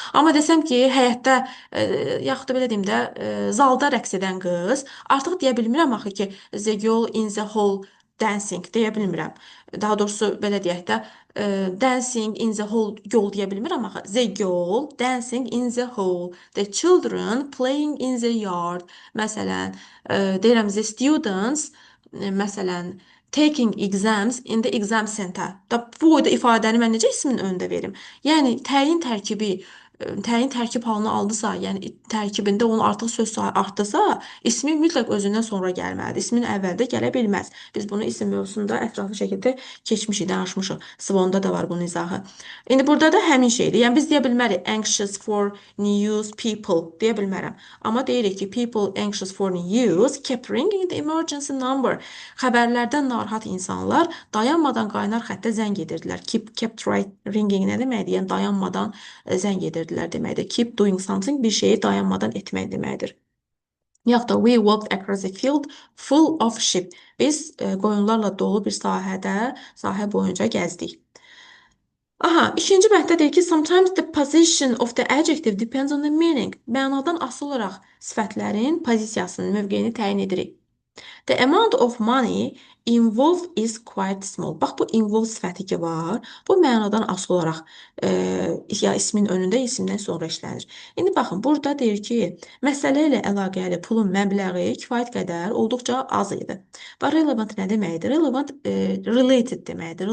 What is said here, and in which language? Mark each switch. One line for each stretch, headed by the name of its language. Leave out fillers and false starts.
Azerbaijani: Amma desəm ki, həyətdə, yaxud da belə deyim də, zalda rəqs edən qız, artıq deyə bilmirəm axı ki,
English: the girl in the hall dancing
Azerbaijani: deyə bilmirəm. Daha doğrusu belə deyək də,
English: dancing in the hall
Azerbaijani: yol deyə bilmirəm axı.
English: The girl dancing in the hall. The children playing in the yard.
Azerbaijani: Məsələn, deyirəm
English: the students,
Azerbaijani: məsələn,
English: taking exams in the exam center.
Azerbaijani: Da bu da ifadəni mən necə ismin önündə verim? Yəni təyin tərkibi təyin tərkib halını aldısa, yəni tərkibində onun artıq söz sayı artdısa, ismi mütləq özündən sonra gəlməlidir. İsmin əvvəldə gələ bilməz. Biz bunu isim mövzusunda ətraflı şəkildə keçmişik, danışmışıq. Svonda da var bunun izahı. İndi burada da həmin şeydir. Yəni biz deyə bilmərik
English: anxious for news people
Azerbaijani: deyə bilmərəm. Amma deyirik ki,
English: people anxious for news kept ringing the emergency number.
Azerbaijani: Xəbərlərdən narahat insanlar dayanmadan qaynar xəttə zəng edirdilər.
English: Kept ringing
Azerbaijani: nə deməkdir? Yəni dayanmadan zəng edirdilər deməkdir.
English: Keep doing something
Azerbaijani: bir şeyi dayanmadan etmək deməkdir. Yaxud da
English: we walked across a field full of sheep.
Azerbaijani: Biz qoyunlarla dolu bir sahə boyunca gəzdik. Aha, ikinci bənddə deyir ki,
English: sometimes the position of the adjective depends on the meaning.
Azerbaijani: Mənadan asılı olaraq sifətlərin pozisiyasını, mövqeyini təyin edirik.
English: The amount of money involved is quite small.
Azerbaijani: Bax, bu involved sifəti ki var, bu mənadan asılı olaraq ya ismin önündə, isimdən sonra işlənir. İndi baxın, burada deyir ki, məsələ ilə əlaqəli pulun məbləği kifayət qədər olduqca az idi. Və relevant nə deməkdir? Relevant related deməkdir.